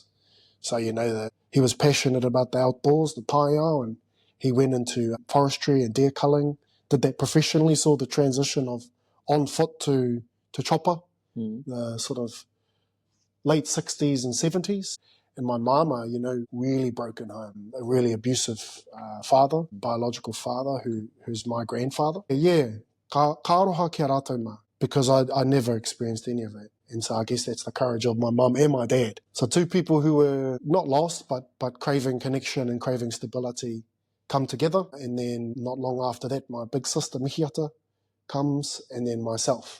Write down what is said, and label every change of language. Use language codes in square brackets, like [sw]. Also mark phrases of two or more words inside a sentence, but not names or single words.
[en] So that he was passionate about the outdoors, the taiao, and he went into forestry and deer culling, did that professionally, saw the transition of on foot to chopper, the sort of late 60s and 70s. And my mama, really broken home, a really abusive father, biological father, who's my grandfather. Yeah, [mi] ka aroha ki a rātou mā, [en] because I never experienced any of that. And so I guess that's the courage of my mum and my dad. So 2 people who were not lost, but craving connection and craving stability come together. And then not long after that, my big sister Mihiata comes, and then myself.